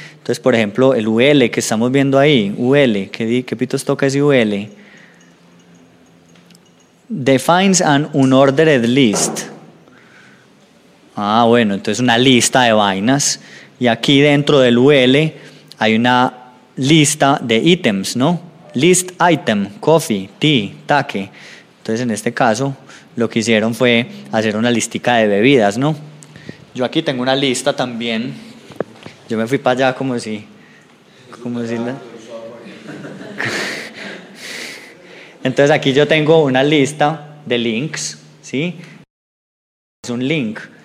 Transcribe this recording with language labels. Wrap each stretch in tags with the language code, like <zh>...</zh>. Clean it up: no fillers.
<es>Entonces, por ejemplo, el UL que estamos viendo ahí, UL, ¿qué pitos toca ese UL?</es> <en>Defines an unordered list.</en> <es>Ah, bueno, entonces una lista de vainas. Y aquí dentro del UL hay una lista de ítems, ¿no?</es> <en>List item, coffee, tea, take.</en> <es>Entonces en este caso lo que hicieron fue hacer una listica de bebidas, ¿no? Yo aquí tengo una lista también. Yo me fui para allá como si... Entonces aquí yo tengo una lista de links, ¿sí? Es un link.</es>